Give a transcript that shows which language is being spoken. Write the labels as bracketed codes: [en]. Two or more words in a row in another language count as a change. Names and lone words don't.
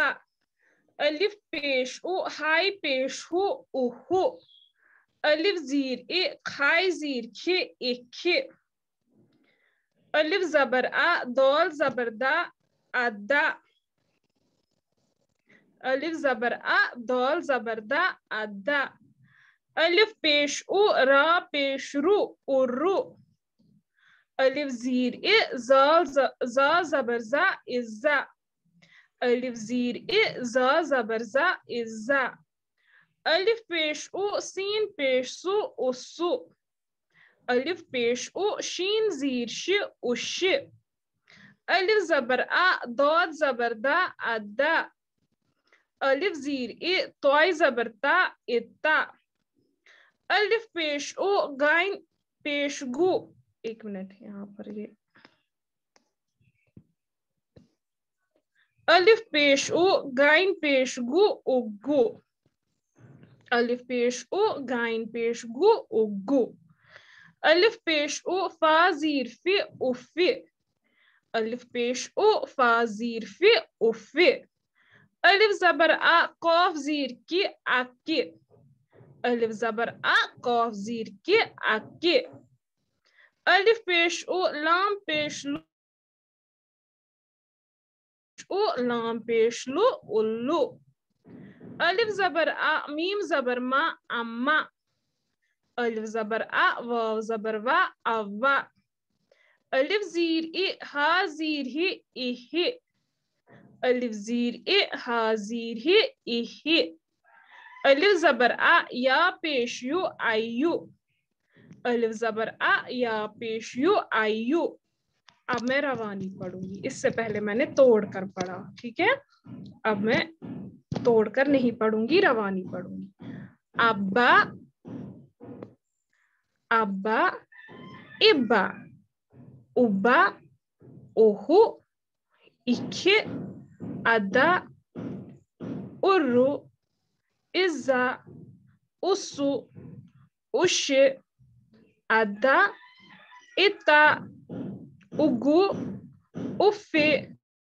[ur] الف پیش او، ہائے پیش ہو، اہو. الف زیر اے، خائے زیر خے، اخے. الف زبر آ، دال زبر دا، ادا. الف زبر ا دال زبر دا ادا الف پیش او را پیش رو ارو الف زیر ا زا زبر زا ازا الف زیر ا زا زبر زا ازا الف پیش او سین پیش سو اسو الف پیش او شین زیر ش اش الف زبر ا داد زبر دا ادا الف زیر ا توای زبر تا اتا الف پیش او گائن پیش گو ایک منٹ یہاں پر یہ الف پیش او گائن پیش گو اگو الف پیش او گائن پیش گو اگو الف پیش او فا زیر فی افی الف پیش او فا زیر فی افی الف زبر ا قاف زیر کی اکی الف زبر ا قاف زیر کی اکی الف پیش او لام پیش لو او لام پیش لو الو الف زبر ا میم زبر ما اما الف زبر ا واو زبر وا اوا الف زیر ای ها زیر ہی ایہی الف زیر ای ها زیر ہی ایہی الف زبر ا یا پیش یو ایو الف زبر ا یا پیش یو ایو اب میں روانی پڑھوں گی اس سے پہلے میں نے توڑ کر پڑھا ٹھیک ہے اب میں توڑ کر نہیں پڑھوں گی روانی پڑھوں گی ابا ابا ابا ابا اوہو اکھے ادا ارو ازا اسو اش ادا اتا اگو افے